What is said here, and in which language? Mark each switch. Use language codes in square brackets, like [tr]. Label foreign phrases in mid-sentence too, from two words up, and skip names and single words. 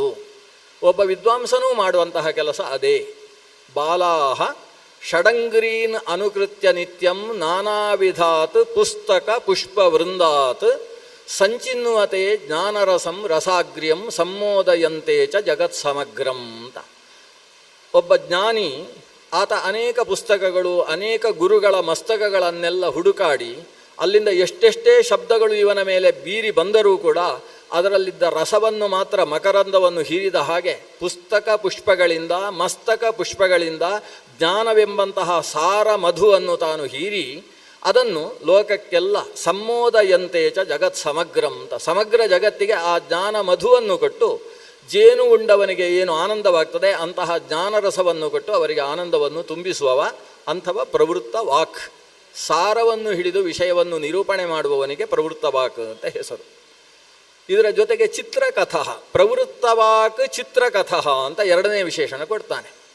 [kn] ಒಬ್ಬ ವಿದ್ವಾಂಸನೂ ಮಾಡುವಂತಹ ಕೆಲಸ ಅದೇ. [sa] ಬಾಲಾಹ ಷಡಂಗ್ರೀನ್ ಅನುಕೃತ್ಯ ನಿತ್ಯಂ ನಾನಾ ವಿಧಾತ್ ಪುಸ್ತಕ ಪುಷ್ಪ ವೃಂದಾತ್ ಸಂಚಿನ್ನುವತೆ ಜ್ಞಾನರಸಂ ರಸಾಗ್ರ್ಯಂ ಸಂಮೋದಯಂತೆ ಚ ಜಗತ್ ಸಮಗ್ರಂ ಅಂತ. [kn] ಒಬ್ಬ ಜ್ಞಾನಿ ಆತ ಅನೇಕ ಪುಸ್ತಕಗಳು ಅನೇಕ ಗುರುಗಳ ಮಸ್ತಕಗಳನ್ನೆಲ್ಲ ಹುಡುಕಾಡಿ ಅಲ್ಲಿಂದ ಎಷ್ಟೆಷ್ಟೇ ಶಬ್ದಗಳು ಇವನ ಮೇಲೆ ಬೀರಿ ಬಂದರೂ ಕೂಡ ಅದರಲ್ಲಿದ್ದ ರಸವನ್ನು ಮಾತ್ರ ಮಕರಂದವನ್ನು ಹೀರಿದ ಹಾಗೆ ಪುಸ್ತಕ ಪುಷ್ಪಗಳಿಂದ ಮಸ್ತಕ ಪುಷ್ಪಗಳಿಂದ ಜ್ಞಾನವೆಂಬಂತಹ ಸಾರ ಮಧುವನ್ನು ತಾನು ಹೀರಿ ಅದನ್ನು ಲೋಕಕ್ಕೆಲ್ಲ [sa] ಸಂಮೋದಯಂತೆ ಚ ಜಗತ್ ಸಮಗ್ರಂ [kn] ಅಂತ ಸಮಗ್ರ ಜಗತ್ತಿಗೆ ಆ ಜ್ಞಾನ ಮಧುವನ್ನು ಕೊಟ್ಟು ಜೇನು ಉಂಡವನಿಗೆ ಏನು ಆನಂದವಾಗ್ತದೆ ಅಂತಹ ಜ್ಞಾನರಸವನ್ನು ಕೊಟ್ಟು ಅವರಿಗೆ ಆನಂದವನ್ನು ತುಂಬಿಸುವವ ಅಂಥವ [sa] ಪ್ರವೃತ್ತ ವಾಕ್. [kn] ಸಾರವನ್ನು ಹಿಡಿದು ವಿಷಯವನ್ನು ನಿರೂಪಣೆ ಮಾಡುವವನಿಗೆ [sa] ಪ್ರವೃತ್ತ ವಾಕ್ [kn] ಅಂತ ಹೆಸರು. ಇದರ ಜೊತೆಗೆ ಚಿತ್ರಕಥಾ, [sa] ಪ್ರವೃತ್ತ ವಾಕ್ ಚಿತ್ರಕಥಾ [kn] ಅಂತ 2ನೇ ವಿಶೇಷಣ ಕೊಡ್ತಾನೆ.